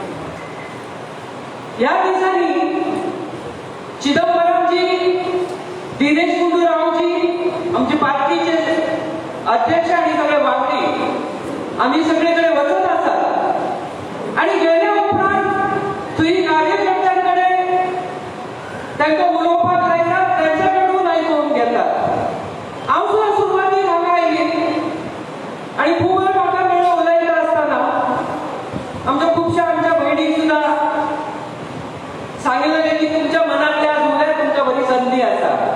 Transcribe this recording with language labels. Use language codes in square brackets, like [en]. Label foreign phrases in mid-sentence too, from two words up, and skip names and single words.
[kok] या दिवसांनी चिदंबरमजी, दिनेश गुंडूरावजी, आमचे पार्टीचे अध्यक्ष आणि सगळे वांगडी आम्ही सगळीकडे वचत असतात आणि गेल्या उपरांत तुम्ही कार्यकर्त्यांकडे त्यांचा उलोवपाक लायतात, त्यांच्याकडून ऐकून घेतात। हांव सुद्दां सुरवातीक हांगा आयली आणि खूब वेळ म्हाका मेळ्ळो उलयता आसतना आमच्या खुबशा आमच्या भयणीक सुद्दां सांगितलें की तुमच्या मनातले आज उलय, तुमच्या बरी संधी आसा।